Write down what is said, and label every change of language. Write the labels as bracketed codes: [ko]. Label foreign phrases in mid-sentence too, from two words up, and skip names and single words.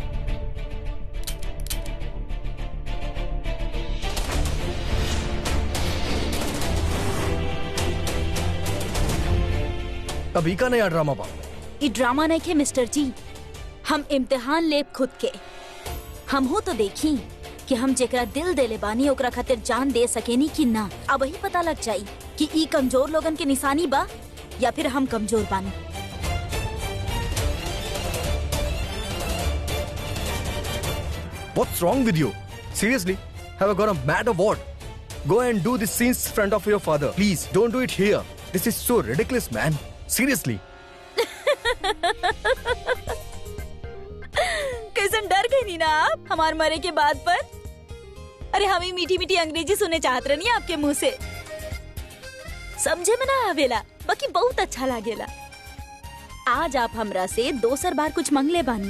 [bho] अभी का नया ड्रामा बा? ई ड्रामा नहीं खे मिस्टर जी, हम इम्तिहान लेब खुद के। हम हो तो देखी कि हम जेकरा दिल देले बानी ओकरा खातिर जान दे सकेनी कि ना। अब वही पता लग जाई कि ई कमजोर लोगन के निशानी बा या फिर हम कमजोर बानी। [en] What's wrong with you? Seriously? Have I got a mad or what? Go and do this scenes in front of your father. Please, don't do it here. This is so ridiculous, man. Seriously. [bho] कैसन डर गई नी ना आप हमार मरे के बाद पर? अरे हम ही मीठी मीठी अंग्रेजी सुने चाहत रहनी आपके मुंह से। समझे में ना आवेला, बाकी बहुत अच्छा लागेला। आज आप हमरा से दोसर बार कुछ मंगले बानी।